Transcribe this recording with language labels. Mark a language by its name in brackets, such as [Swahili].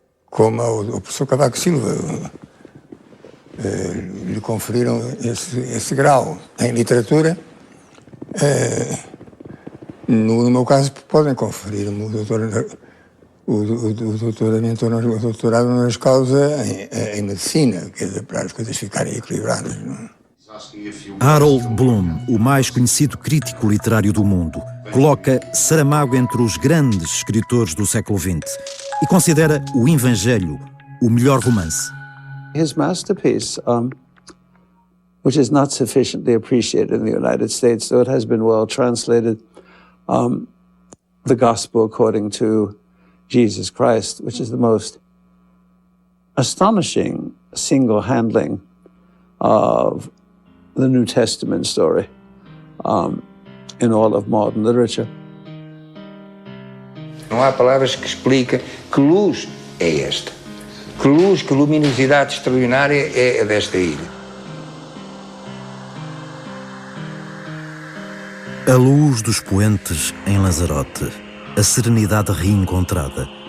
[Portuguese] Como o professor Cavaco Silva lhe conferiram esse grau em literatura, no meu caso podem conferir-me o doutorado honoris causa em medicina, quer dizer, para as coisas ficarem equilibradas. Não? Harold Bloom, o mais conhecido crítico literário do mundo, coloca Saramago entre os grandes escritores do século XX e considera o Evangelho o melhor romance. [English] His masterpiece, which is not sufficiently appreciated in the United States, though it has been well translated, the Gospel according to Jesus Christ, which is the most astonishing single handling of the New Testament story in all of modern literature. [Portuguese] Não há palavras que expliquem que luz é esta, que luz, que luminosidade extraordinária é desta ilha. A luz dos poentes em Lanzarote, a serenidade reencontrada.